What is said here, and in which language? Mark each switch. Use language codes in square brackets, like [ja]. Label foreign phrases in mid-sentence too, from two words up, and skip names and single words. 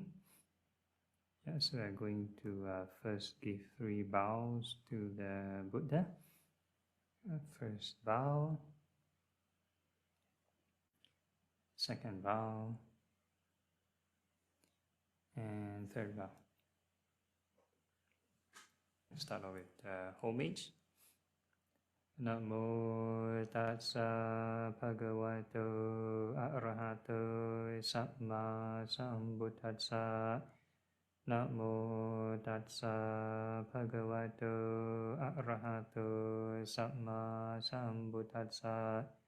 [en] So we're going to first give 3 bows to the Buddha. First bow, second bow, and third bow. Start off with homage. [pi] Namo tassa bhagavato arahato samma sambuddhassa. Namo tassa bhagavato arahato samma sambuddhassa.